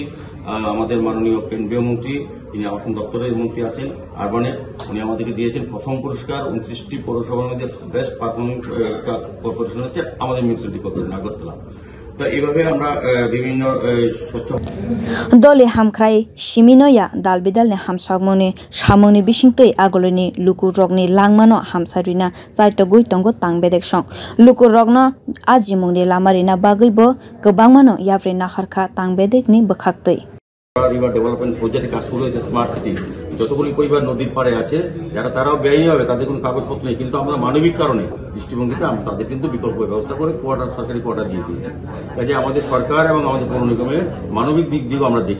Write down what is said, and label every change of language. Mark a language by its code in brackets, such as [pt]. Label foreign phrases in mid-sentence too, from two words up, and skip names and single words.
[bn] আমাদের মাননীয় কেন্দ্রীয় মন্ত্রী, তিনি আবাসন দপ্তরের মন্ত্রী আছেন আরবানের, উনি আমাদেরকে দিয়েছেন প্রথম পুরস্কার। 29টি পৌরসভার মধ্যে [en] best performing corporation [bn] হচ্ছে আমাদের [en] municipality corporation [bn] আগরতলা। এইভাবে আমরা বিভিন্ন স্বচ্ছ [trp] দলে হামখ্রাই সিমিনয়া দালবিদালনি হামসামনি সামনি বিসিংতৈ আগলনি লুকুর রগনি langmano hamsarina saito gui tongo tangbedek song lukur rogno ajimungni lamarina bagaibo gobangmano yabrina harkha tangbedek ni bokhaktei [en] river development projecte [bn] কাজ শুরু হয়েছে। [en] smart city [bn] যতগুলি পরিবার নদীর পাড়ে আছে, যারা তারাও ব্যয়ী হবে, তাদের কোনো কাগজপত্র নেই, কিন্তু আমরা মানবিক কারণে দৃষ্টিভঙ্গিতে আমরা তাদের কিন্তু বিকল্প ব্যবস্থা করে কোয়ার্টার, সরকারি কোয়ার্টার দিয়ে দিয়েছি। কাজে আমাদের সরকার এবং আমাদের পৌর নিগমের মানবিক দিক দিয়েও আমরা দেখি।